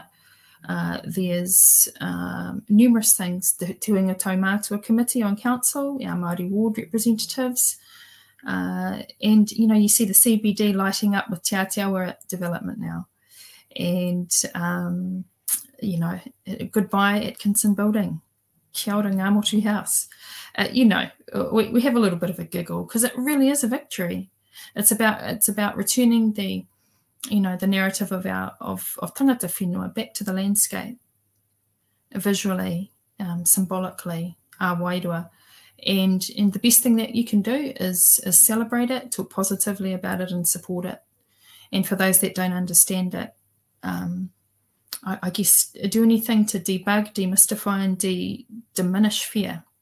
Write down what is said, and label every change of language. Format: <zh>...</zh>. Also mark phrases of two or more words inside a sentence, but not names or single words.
<en>There's numerous things, the Te Winga Taumātua Committee on Council, our Māori ward representatives, and, you know, you see the CBD lighting up with Āti Awa development now. And, you know, goodbye Atkinson Building,</en> <mi>kia ora ngā motu house.</mi> <en>You know, we have a little bit of a giggle because it really is a victory. It's about returning the, you know, the narrative of</en> <mi>tangata whenua</mi> <en>back to the landscape, visually, symbolically, our wairua. And the best thing that you can do is celebrate it, talk positively about it and support it. And for those that don't understand it, I guess do anything to debug, demystify and diminish fear.</en>